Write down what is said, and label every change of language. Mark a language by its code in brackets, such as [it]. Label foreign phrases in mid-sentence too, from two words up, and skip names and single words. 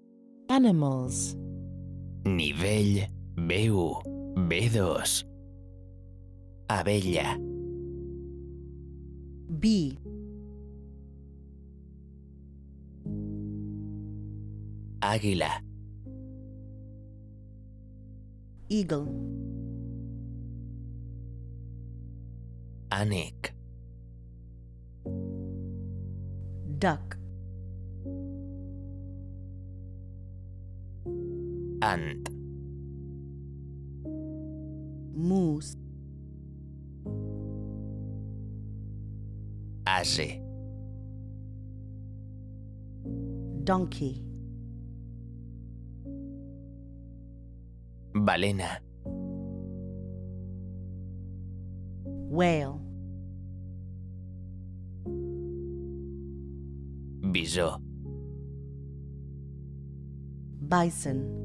[ca] Animals. Nivell B1, B2. Abella. B. Àguila. [en] Eagle. [ca] Ànec. [en] Duck. [ca] Ant. [en] Moose. [ca] Ase. [en] Donkey. [ca] Balena. [en] Whale. [ca] Bisó. [en] Bison.